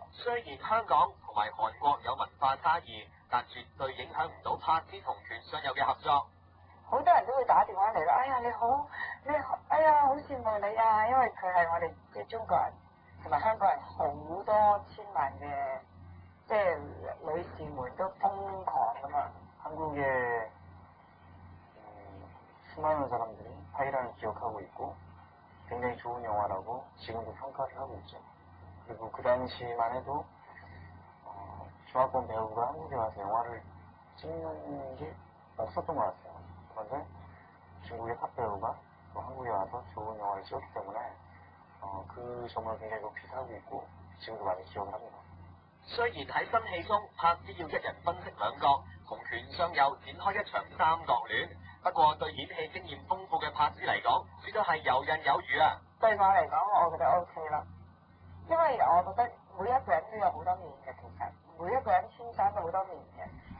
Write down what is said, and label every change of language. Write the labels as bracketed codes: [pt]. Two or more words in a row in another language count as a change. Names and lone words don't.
[yue] 雖然香港同埋韓國有文化差異，但絕對影響唔到柏芝同權尚佑嘅合作。好多人都會打電話嚟啦，哎呀你好，哎呀好羨慕你啊！因為佢係我哋嘅中國人同埋香港人好多千萬嘅即係女士們都瘋狂㗎嘛。 [ko] 한국의 수많은 사람들이 파이란을 기억하고 있고 굉장히 좋은 영화라고 지금도 평가를 하고 있죠. 그리고 그 당시만 해도 중화권 배우가 한국에 와서 영화를 찍는 게 없었던 것 같아요. 그런데 중국의 탑 배우가 또 한국에 와서 좋은 영화를 찍었기 때문에 그 점을 굉장히 높이 사고 있고 지금도 많이 기억을 합니다. [yue] 雖然喺新戲中，柏芝要一人分飾兩角，同權尚佑展開一場三角戀。不過對演戲經驗豐富嘅柏芝嚟講，絕對係游刃有餘啊！對我嚟講，我覺得 OK 啦，因為我覺得每一個人都有好多面嘅，其實每一個人天生都好多面嘅。